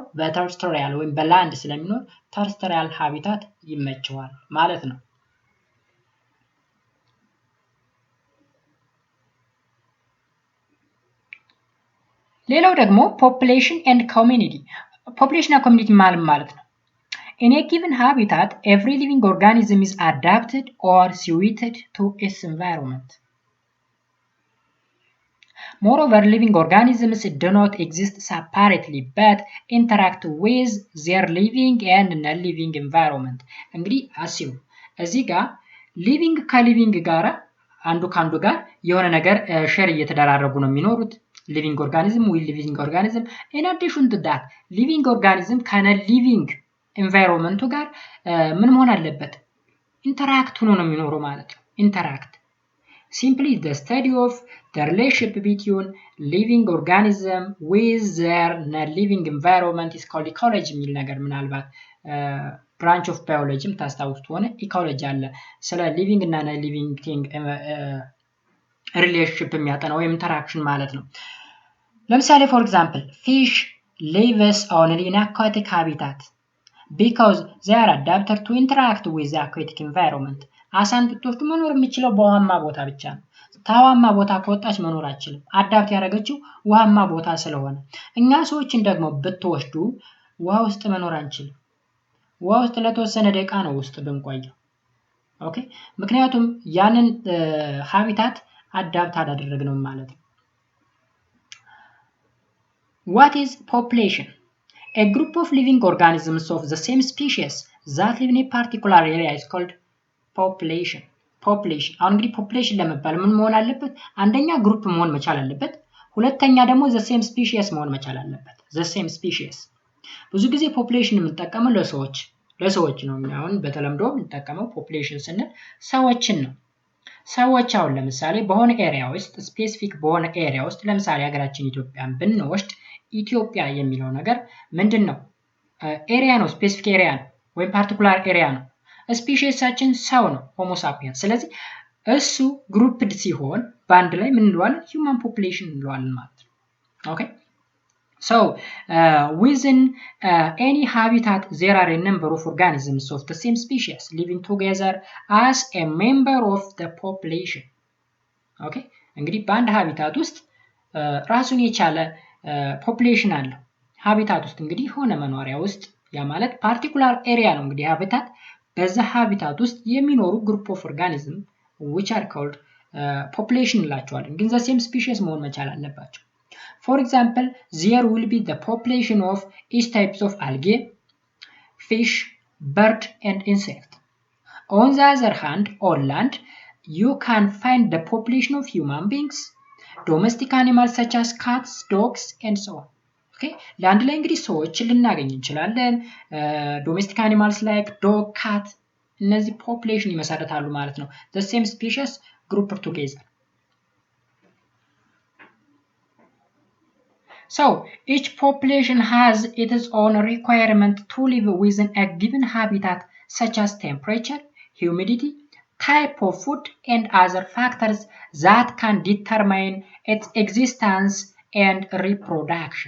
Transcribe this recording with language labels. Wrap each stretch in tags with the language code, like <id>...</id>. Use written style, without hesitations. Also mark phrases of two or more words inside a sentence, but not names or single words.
<am>በተርስትሪያል ወይም በላንድ ስለሚኖር</am> <en>terrestrial habitat</en> <am>ይመቸዋል ማለት ነው። ሌላው ደግሞ</am> <en>population and community።</en> <am>ፖፑሌሽን እና ኮሚኒቲ ማለት ነው</am> <en>in a given habitat every living organism is adapted or suited to its environment. Moreover, living organisms do not exist separately but interact with their living and non-living environment.</en> <am>እንግዲህ አስቡ እዚህ ጋር ሊቪንግ ከሊቪንግ ጋር አንዱ ካንዱ ጋር የሆነ ነገር ሼር እየተደራረጉ ነው የሚኖሩት።</am> <en>living organism with living organism. In addition to that, living organism ከነን ሊቪንግ environment</en> <am>ጋር ምን መሆን አለበት? ኢንተራክት ሆኖ ነው የሚኖረው ማለት ነው። ኢንተራክት</am> <en>simply the study of the relationship between living organism with their non-living environment is called ecology</en> <am>የሚል ነገር ምናልባት</am> <en>branch of biology</en> <am>ታስታውሱት ሆነ ኢኮሎጂ አለ ስለ ሊቪንግ እና</am> <en>non living thing</en> <am>ሪሌሽንሺፕ የሚያጠና ወይም ኢንተራክሽን ማለት ነው። ለምሳሌ</am> <en>for example fish lives only in aquatic habitat because they are adapted to interact with the aquatic environment.</en> <am>አሳን ብትወስዱ መኖር የሚችለው በውሃማ ቦታ ብቻ ነው። ታዋማ ቦታ ከወጣች መኖር አይችልም። አዳፕት ያደረገችው ውሃማ ቦታ ስለሆነ። እኛ ሰዎችን ደግሞ ብትወስዱ ውሃ ውስጥ መኖር አንችልም። ውሃ ውስጥ ለተወሰነ ደቂቃ ነው ውስጥ ብንቆየው። ኦኬ ምክንያቱም ያንን ሃቢታት አዳፕት አላደረግነው ማለት ነው።</am> <en>What is population? A group of living organisms of the same species that live in a particular area is called population.</en> <am>population አሁን እንግዲህ population ለመባል ምን መሆን አለበት? አንደኛ ግሩፕ መሆን መቻል አለበት። ሁለተኛ ደግሞ</am> <en>the same species</en> <am>መሆን መቻል አለበት።</am> <en>the same species</en> <am>ብዙ ጊዜ population የምንጠቀመው ለሰዎች ነው። አሁን በተለምዶ የምንጠቀመው population ስንል ሰዎችን ነው። ሰዎች አሁን ለምሳሌ በሆነ ኤሪያ ውስጥ ስፔሲፊክ በሆነ ኤሪያ ውስጥ ለምሳሌ ሀገራችን ኢትዮጵያን ብንወስድ ኢትዮጵያ የሚለው ነገር ምንድነው? ኤሪያ ነው።</am> <en>specific area</en> <am>ነው ወይም</am> <en>particular area</en> <am>ነው። ስፒሺሳችን ሰው ነው ሆሞ ሳፒየንስ። ስለዚህ እሱ ግሩፕድ ሲሆን በአንድ ላይ ምን እንለዋለን?</am> <en>human population</en> <am>እንለዋለን ማለት ነው።</am> <en>ኦኬ so within any habitat there are a number of organisms of the same species living together as a member of the population.</en> <am>ኦኬ እንግዲህ በአንድ ሃቢታት ውስጥ ራሱን የቻለ ፖፑሌሽን አለ። ሃቢታት ውስጥ እንግዲህ ሆነ መኖሪያ ውስጥ ያ ማለት ፓርቲኩላር ኤሪያ ነው እንግዲህ ሃቢታት። በዛ ሃቢታት ውስጥ የሚኖሩ</am> <en>group of organism which are called population</en> <am>እንላቸዋለን። ግን</am> <en>the same species</en> <am>መሆን መቻል አለባቸው።</am> <en>For example, there will be the population of each types of algae, fish, bird and insect. On the other hand, on land, you can find the population of human beings, domestic animals such as cats, dogs and so on.</en> <am>Okay? land ላይ እንግዲህ ሰዎችን ልናገኝ እንችላለን።</am> <en>domestic animals like dog, cat</en> <am>እነዚህ population ይመሰረታሉ ማለት ነው።</am> <en>the same species grouped together. So each population has its own requirement to live within a given habitat, such as temperature, humidity, type of food, and other factors that can determine its existence and reproduction.</en>